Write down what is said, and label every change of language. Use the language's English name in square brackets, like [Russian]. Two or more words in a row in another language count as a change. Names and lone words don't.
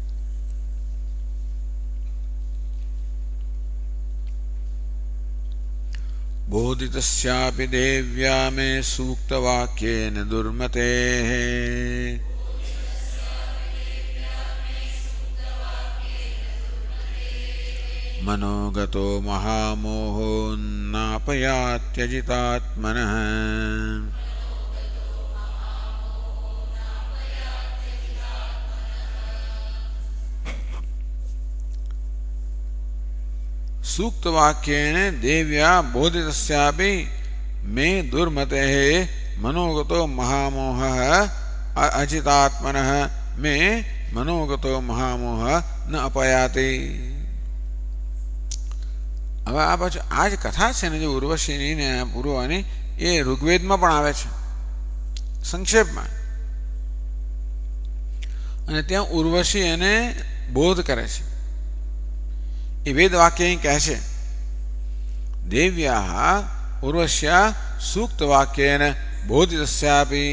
[Sanskrit] बोधितस्यापि देव्या मे सूक्तवाक्येन दुर्मतेः मनोगतो महामोहो नापयात्यजितात्मनः. सूक्तवाक्येन देव्या बोधितस्यापि मे दुर्मतेः मनोगतो महामोहः अजितात्मनः मे मनोगतो महामोहः न अपयाति. [Gujarati] હવે આ પાછું આ જ કથા છે ને જે ઉર્વશીની ને પૂર્વાની એ ઋગ્વેદમાં પણ આવે છે સંક્ષેપમાં. અને ત્યાં ઉર્વશી એને બોધ કરે છે. એ વેદવાક્ય અહીં કહે છે [Sanskrit] देव्या उर्वश्या सूक्तवाक्येन बोधितस्यापी.